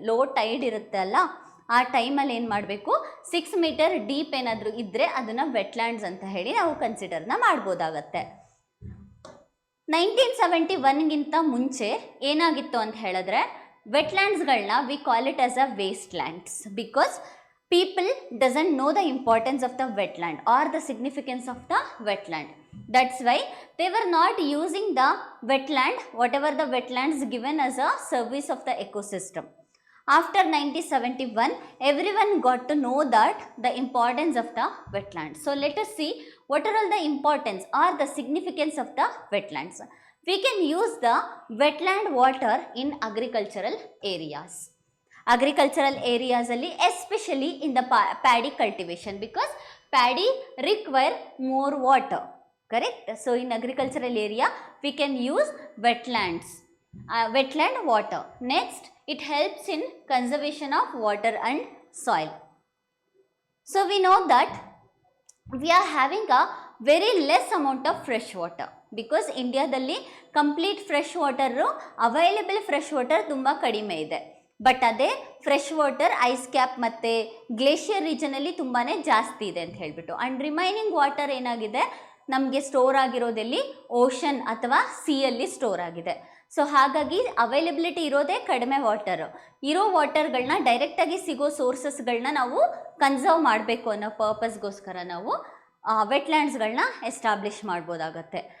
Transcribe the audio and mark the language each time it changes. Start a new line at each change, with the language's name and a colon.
Kannada: Low Tide ಇರುತ್ತೆ ಅಲ್ಲ, ಆ ಟೈಮಲ್ಲಿ ಏನು ಮಾಡಬೇಕು, 6 ಮೀಟರ್ ಡೀಪ್ ಏನಾದರೂ ಇದ್ದರೆ ಅದನ್ನು ವೆಟ್ಲ್ಯಾಂಡ್ಸ್ ಅಂತ ಹೇಳಿ ನಾವು ಕನ್ಸಿಡರ್ನ ಮಾಡ್ಬೋದಾಗತ್ತೆ. 1971ಗಿಂತ ಮುಂಚೆ ಏನಾಗಿತ್ತು ಅಂತ ಹೇಳಿದ್ರೆ, ವೆಟ್ಲ್ಯಾಂಡ್ಸ್ಗಳನ್ನ
English: We call it as a waste lands, because people doesn't know the importance of the wetland or the significance of the wetland. That's why they were not using the wetland, whatever the wetlands given as a service of the ecosystem. After 1971, everyone got to know that the importance of the wetlands. So let us see what are all the importance or the significance of the wetlands. We can use the wetland water in agricultural areas. Agricultural areas alli, especially in the paddy cultivation, because paddy require more water, correct? So in agricultural area we can use wetlands, wetland water. Next, it helps in conservation of water and soil. So we know that we are having a very less amount of fresh water, because
Kannada: ಇಂಡಿಯಾದಲ್ಲಿ complete fresh water available fresh water ತುಂಬ ಕಡಿಮೆ ಇದೆ. But ಅದೇ fresh water ice cap ಮತ್ತು glacier ರೀಜನಲ್ಲಿ ತುಂಬಾ ಜಾಸ್ತಿ ಇದೆ ಅಂತ ಹೇಳಿಬಿಟ್ಟು. ಆ್ಯಂಡ್ ರಿಮೈನಿಂಗ್ ವಾಟರ್ ಏನಾಗಿದೆ, ನಮಗೆ ಸ್ಟೋರ್ ಆಗಿರೋದಲ್ಲಿ ಓಷನ್ ಅಥವಾ ಸಿಯಲ್ಲಿ ಸ್ಟೋರ್ ಆಗಿದೆ. ಸೊ ಹಾಗಾಗಿ ಅವೈಲಬಿಲಿಟಿ ಇರೋದೇ ಕಡಿಮೆ ವಾಟರು. ಇರೋ ವಾಟರ್ಗಳನ್ನ ಡೈರೆಕ್ಟಾಗಿ ಸಿಗೋ ಸೋರ್ಸಸ್ಗಳನ್ನ ನಾವು ಕನ್ಸರ್ವ್ ಮಾಡಬೇಕು ಅನ್ನೋ ಪರ್ಪಸ್ಗೋಸ್ಕರ ನಾವು ವೆಟ್ಲ್ಯಾಂಡ್ಸ್ಗಳನ್ನ ಎಸ್ಟಾಬ್ಲಿಷ್ ಮಾಡ್ಬೋದಾಗತ್ತೆ.